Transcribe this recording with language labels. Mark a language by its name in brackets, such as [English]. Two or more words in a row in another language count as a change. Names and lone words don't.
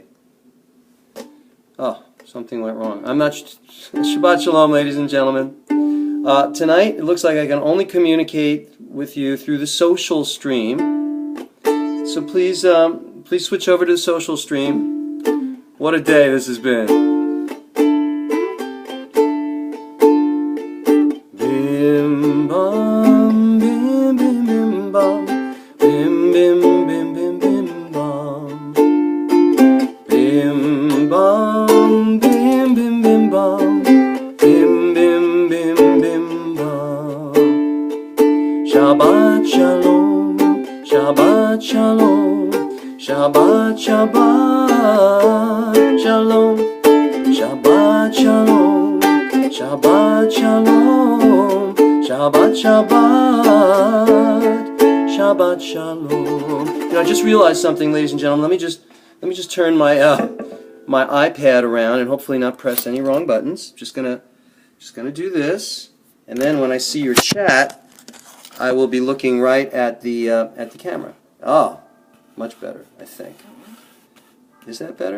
[English] Oh, something went wrong. I'm not... [Hebrew] שבת שלום, [English] ladies and gentlemen. Tonight, it looks like I can only communicate with you through the social stream. So please, please switch over to the social stream. What a day this has been. Bim bum, bim bim bim bum, bim bim bim bim bim bum, bim bum, bim bim bim bum, bim bim bim bim bum. [Hebrew] שבת שלום, שבת שלום, שבת שבת שלום, שבת שלום, שבת שלום, שבת שבת, שבת שלום. [English] You know, I just realized something, ladies and gentlemen. Let me just turn my my iPad around and hopefully not press any wrong buttons. Just gonna do this, and then when I see your chat, I will be looking right at the camera. Oh, much better, I think. Is that better?